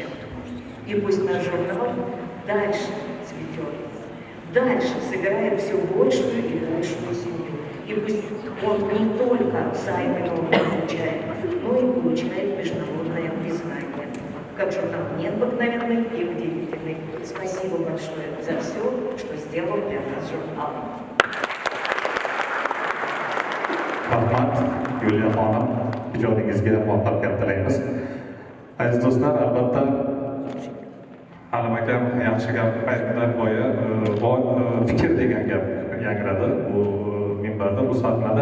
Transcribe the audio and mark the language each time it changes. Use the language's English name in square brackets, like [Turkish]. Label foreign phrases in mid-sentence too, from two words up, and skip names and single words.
[Russian] И пусть наш журнал дальше цветет, дальше собирает все большую и большую семью. И пусть он не только займы получает, но и получает международное признание. Как журнал необыкновенный и удивительный. Спасибо большое за все, что сделал для нас журнал. [Uzbek] Rahmat Yuliya xonim, ijodingizga muvaffaqiyat tilaymiz. Aziz do'stlar, albatta Halim akam yaxshi gap aytdilar, fikr degan gap yangradi bu minbarda, bu sahnada.